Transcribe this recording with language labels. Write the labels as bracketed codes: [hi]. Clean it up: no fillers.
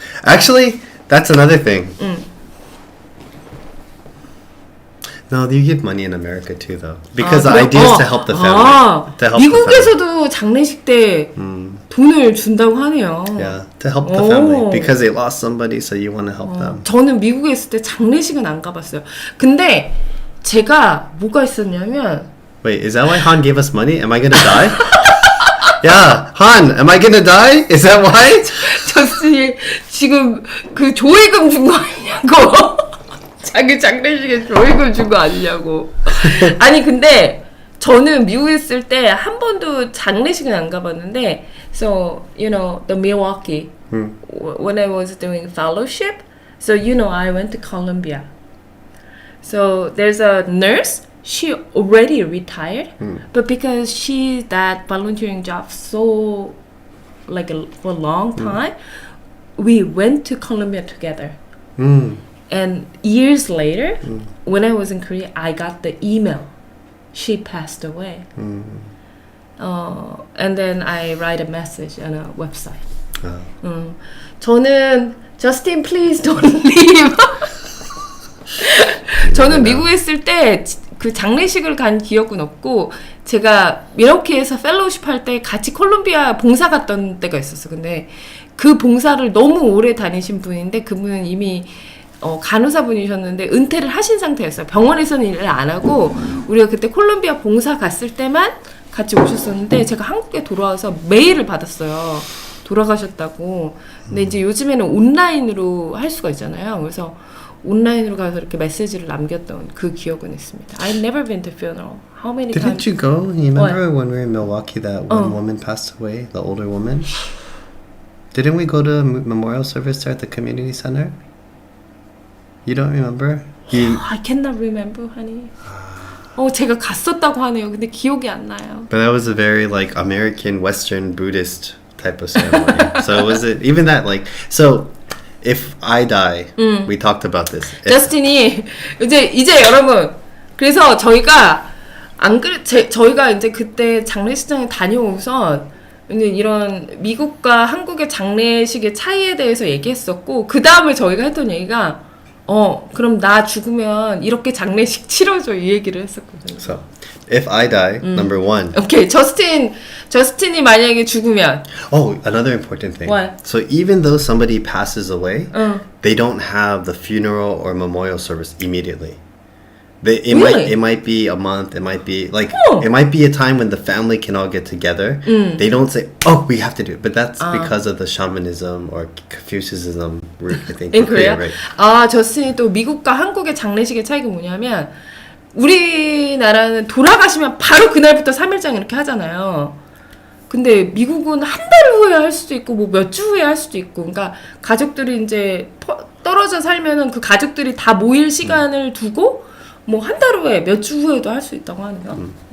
[en] Actually, that's another thing. No, you give money in America too, though, because the idea is to help the family. To help [ko] 미국에서도 장례식 때 돈을 준다고 하네요. [en] Yeah, to help the family because they lost somebody, so you want to help them. [ko] 저는 미국에 있을 때 장례식은 안 가봤어요. 근데 제가 뭐가 있었냐면 [en] Wait, is that why Han gave us money? Am I gonna die? Yeah, Han, am I gonna die? Is that why? [ko] 저스틴이 지금 그 조의금 준 거 아니냐고. 자기 장례식에 조의금 준 거 아니냐고. 아니 근데 저는 미국에 있을 때 한 번도 장례식은 안 가봤는데 [en] so you know the Milwaukee when I was doing fellowship so you know I went to Columbia so there's a nurse she already retired but because she that volunteering job so like for a long time we went to Columbia together and years later when I was in Korea I got the email she passed away and then I write a message on a website [ko] 저는 Justin [en] please don't leave [ko] 저는 미국에 있을 때 그 장례식을 간 기억은 없고 제가 미러키에서 펠로우십 할 때 같이 콜롬비아 봉사 갔던 때가 있었어. 근데 그 봉사를 너무 오래 다니신 분인데 그분은 이미 간호사분이셨는데 은퇴를 하신 상태였어요. 병원에서는 일을 안 하고 우리가 그때 콜롬비아 봉사 갔을 때만 같이 오셨었는데 제가 한국에 돌아와서 메일을 받았어요. 돌아가셨다고. 근데 이제 요즘에는 온라인으로 할 수가 있잖아요. 그래서 온라인으로 가서 이렇게 메시지를 남겼던 그 기억은 있습니다. [en] I've never been to funeral. How many Didn't times? you go? You remember when we were in Milwaukee that one woman passed away, the older woman? Didn't we go to a memorial service there at the community center? You don't remember? I cannot remember, honey. [ko] 제가 갔었다고 하네요. 근데 기억이 안 나요. [en] But that was a very like American Western Buddhist type of ceremony. So was it even that like so if I die, we talked about this. [ko] 저스틴이 이제 여러분 그래서 저희가 저희가 이제 그때 장례식장에 다녀오선 이런 미국과 한국의 장례식의 차이에 대해서 얘기했었고 그 다음에 저희가 했던 얘기가 그럼 나 죽으면 이렇게 장례식 치러줘 이 얘기를 했었거든요. [en] So if I die, number one. [ko] 오케이 저스틴이 만약에 죽으면. [en] Oh, another important thing. What? So even though somebody passes away, they don't have the funeral or memorial service immediately. It might be a month. It might be like it might be a time when the family can all get together. They don't say, "Oh, we have to do it," but that's because of the shamanism or Confucianism root. I think in Korea. Right. [ko] 저스틴이 또 미국과 한국의 장례식의 차이가 뭐냐면 우리나라는 돌아가시면 바로 그날부터 3일장 이렇게 하잖아요. 근데 미국은 한 달 후에 할 수도 있고 뭐 몇 주 후에 할 수도 있고 그러니까 가족들이 이제 떨어져 살면은 그 가족들이 다 모일 시간을 두고 뭐 한 달 후에 몇 주 후에도 할 수 있다고 하네요.